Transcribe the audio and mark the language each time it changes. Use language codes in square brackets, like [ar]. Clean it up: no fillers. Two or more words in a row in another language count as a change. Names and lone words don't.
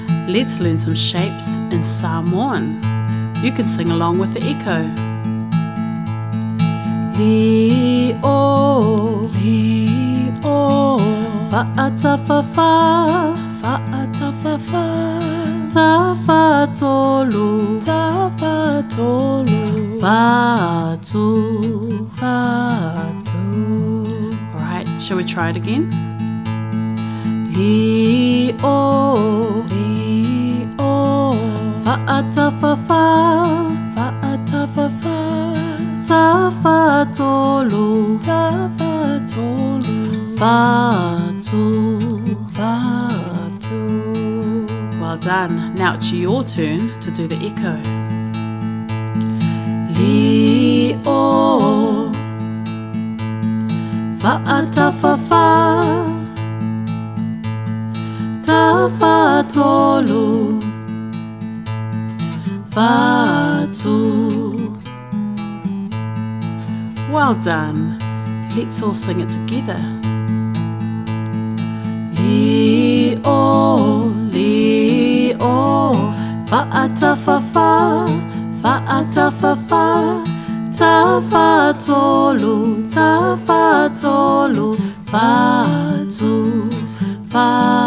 [en] Let's learn some shapes in Samoan. You can sing along with the echo. [sm] Li'o, li'o, fa'atafafa, fa'atafafa, tafatolu, tafatolu, fatu, fatu. [en] Alright, shall we try it again? [sm] Li'o, li'o, fa'atafafa, fa'atafafa, tafatolu, tafatolu, fatu, fatu. [en] Well done. Now it's your turn to do the echo. [sm] Li'o, fa'atafafa, tafatolu, fatu. [en] Well done. Let's all sing it together. [sm] Li'o, li'o, fa'atafafa, fa'atafafa, tafatolu, tafatolu, fatu, fatu.